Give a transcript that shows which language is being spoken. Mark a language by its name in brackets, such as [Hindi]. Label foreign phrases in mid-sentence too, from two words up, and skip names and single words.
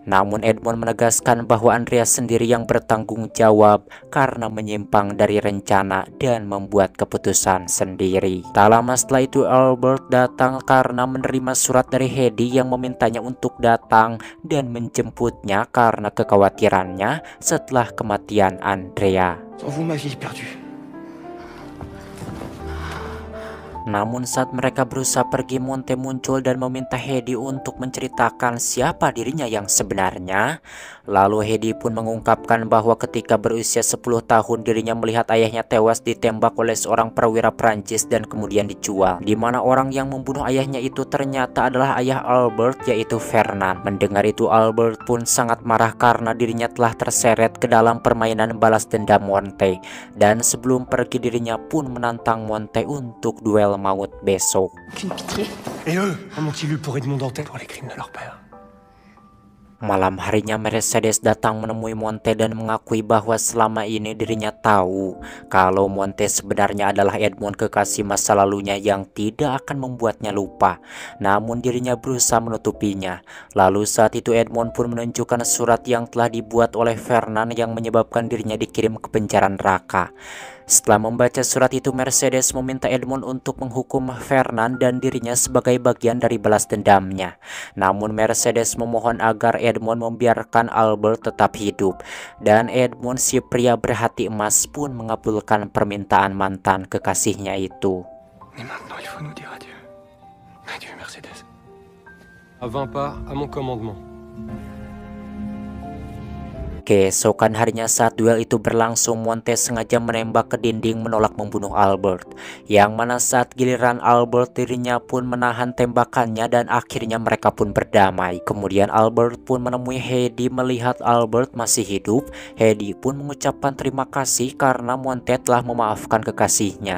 [Indonesian] Namun Edmond menegaskan bahwa Andrea sendiri yang bertanggung jawab karena menyimpang dari rencana dan membuat keputusan sendiri. Tak lama setelah itu Albert datang karena menerima surat dari Hedy yang memintanya untuk datang dan menjemputnya karena kekhawatirannya setelah kematian Andrea. [French] Sans vous, ma vie est perdue. [Indonesian] Namun saat mereka berusaha pergi, Monte muncul dan meminta Hedy untuk menceritakan siapa dirinya yang sebenarnya. Lalu Hedy pun mengungkapkan bahwa ketika berusia 10 tahun dirinya melihat ayahnya tewas ditembak oleh seorang perwira Prancis dan kemudian dijual, di mana orang yang membunuh ayahnya itu ternyata adalah ayah Albert, yaitu Fernand. Mendengar itu Albert pun sangat marah karena dirinya telah terseret ke dalam permainan balas dendam Monte, dan sebelum pergi dirinya pun menantang Monte untuk duel maut besok. [French] Aucune pitié. Et eux, en ont-ils eu pour Edmond Dantès pour les crimes de leur père? [Indonesian] Malam harinya Mercedes datang menemui Monte dan mengakui bahwa selama ini dirinya tahu kalau Monte sebenarnya adalah Edmond, kekasih masa lalunya yang tidak akan membuatnya lupa. Namun dirinya berusaha menutupinya. Lalu saat itu Edmond pun menunjukkan surat yang telah dibuat oleh Fernand yang menyebabkan dirinya dikirim ke penjara neraka. Setelah membaca surat itu, Mercedes meminta Edmond untuk menghukum Fernand dan dirinya sebagai bagian dari balas dendamnya. Namun Mercedes memohon agar Edmond membiarkan Albert tetap hidup. Dan Edmond, si pria berhati emas, pun mengabulkan permintaan mantan kekasihnya itu. [French] Mais maintenant, il faut nous dire adieu. Adieu, Mercedes. À 20 pas, à mon commandement. [Indonesian] Keesokan harinya saat duel itu berlangsung, Monte sengaja menembak ke dinding menolak membunuh Albert. Yang mana saat giliran Albert, dirinya pun menahan tembakannya dan akhirnya mereka pun berdamai. Kemudian Albert pun menemui Heidi. Melihat Albert masih hidup, Heidi pun mengucapkan terima kasih karena Monte telah memaafkan kekasihnya.